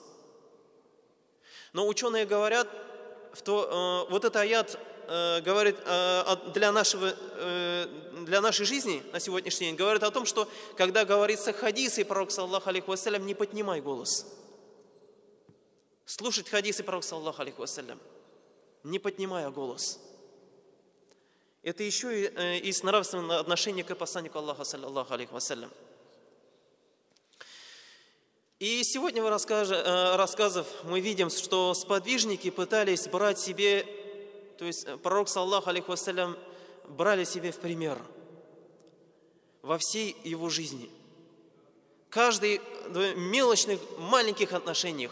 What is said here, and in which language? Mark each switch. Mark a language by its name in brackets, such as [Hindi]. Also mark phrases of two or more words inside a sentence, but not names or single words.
[Russian] Но ученые говорят, вот этот аят говорит для нашей жизни на сегодняшний день, говорит о том, что когда говорится хадисы пророка, [Arabic] صلى الله عليه وسلم, [Russian] не поднимай голос. Слушать хадисы пророка, [Arabic] صلى الله عليه وسلم, [Russian] не поднимая голос. Это еще и из нравственного отношения к посланнику Аллаха, [Arabic] صلى الله عليه وسلم. [Russian] И сегодня в рассказах мы видим, что сподвижники пытались брать себе, то есть пророк, [Arabic] صلى الله عليه وسلم, [Russian] брали себе в пример во всей его жизни. Каждый в мелочных, маленьких отношениях.